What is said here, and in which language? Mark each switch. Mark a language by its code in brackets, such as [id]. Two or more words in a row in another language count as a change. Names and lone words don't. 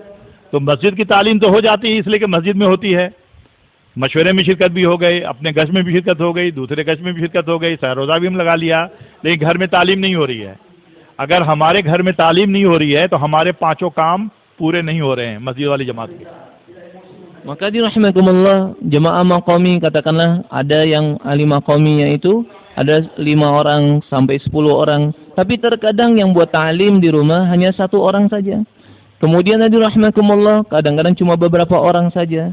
[hi] तो मस्जिद की तालीम तो हो जाती है इसलिए कि मस्जिद में होती है, मशवरे में शिरकत भी हो गई, अपने गश में भी शिरकत हो गई, दूसरे गश में भी शिरकत हो गई, सहरोज़ा भी हम लगा लिया, लेकिन घर में तालीम नहीं हो रही है। अगर हमारे घर में तालीम नहीं हो रही है तो हमारे पांचों काम पूरे नहीं हो रहे हैं मस्जिद वाली जमात के. [id] Maka dirahmatullah jemaah maqami, katakanlah ada yang ahli maqaminya itu ada 5 orang sampai 10 orang, tapi terkadang yang buat ta'lim di rumah hanya 1 orang saja. Kemudian hadir rahmatullah kadang-kadang cuma beberapa orang saja.